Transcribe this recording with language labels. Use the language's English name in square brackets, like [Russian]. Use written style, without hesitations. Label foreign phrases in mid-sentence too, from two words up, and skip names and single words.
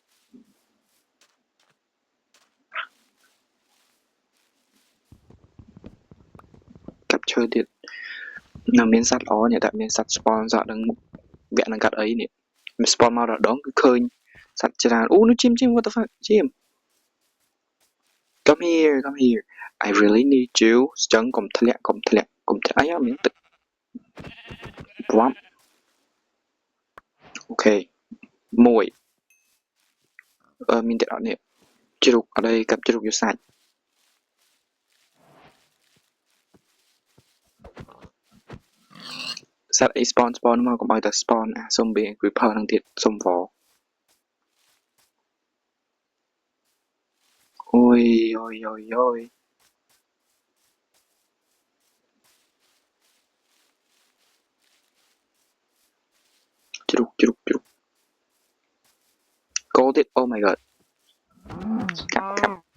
[Khmer] កាប់ឈើទៀតនៅមាន សត្វល្អនេះតែមានសត្វ spawn សក់នឹងវគ្គនឹងកាត់អីនេះមាន spawn មករដងគឺឃើញសត្វច្រើនអូនោះជីម [English] what the fuck [Khmer] ជីម [English] come here I really need you [Khmer] ចឹងកុំធ្លាក់អាយ៉ាមានទឹកវ៉ាប់អូខេមួយមានតែអត់នេះជ្រូកអត់អីកាប់ជ្រូកយកសាច់ សត្វអី spawn មកកុំឲ្យតែ spawn អា [English] zombie creeper [Khmer] ហ្នឹងទៀតសុំវ អូយជ្រូកគោទៀត [English] oh my god [Khmer] កាប់